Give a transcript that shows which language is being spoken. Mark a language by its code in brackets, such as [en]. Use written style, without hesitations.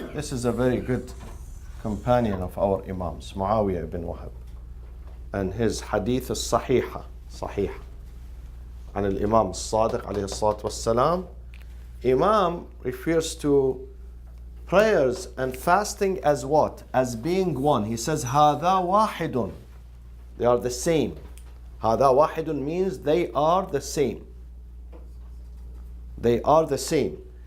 [en] This is a very good companion of our Imams, Muawiyah ibn Wahab. And his hadith is Sahihah. [ar] عن الإمام الصادق عليه الصلاة والسلام. [en] Imam refers to prayers and fasting as what? As being one. He says, [ar] هذا واحد. [en] They are the same. [ar] هذا واحد [en] means they are the same. They are the same.